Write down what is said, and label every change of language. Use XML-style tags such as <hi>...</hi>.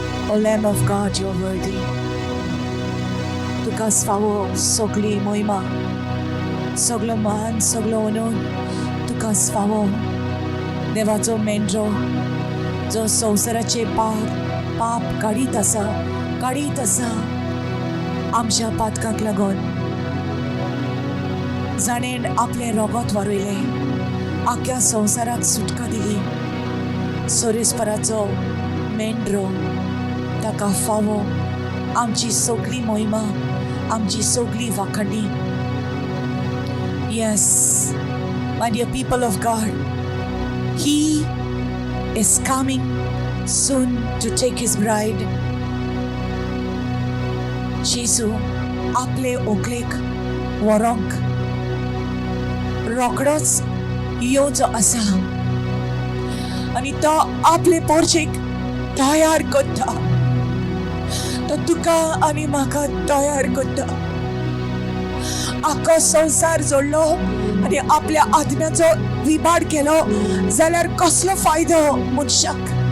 <en>O Lamb of God, you are worthy.</en> <kok>तुका फावो सगळी महिमा, सगळो मान, सगळो ओनून तुका फावो. देवाचो मेंढरो जो संवसाराचे पाप काडीत आसा आमच्या पातकांक लागून जाणेन आपले रोगोत वारयले, आख्या संवसाराक सुटका दिली. सोरेस्पराचो मेंढरो ताका फावो आमची सगळी महिमा, आमची सगळी वाखणी.</kok> <en>Yes, my dear people of God, He is coming soon to take His bride.</en> <kok>Jesu आपले ओकलेक व्हरोंक रोखडोच येवचो आसा आनी तो आपले पोरचेक तयार करता. तो तुका आनी म्हाका तयार करता. आख्खो संवसार जोडलो आनी आपल्या आत्म्याचो विबाड केलो जाल्यार कसलो फायदो मनशाक.</kok>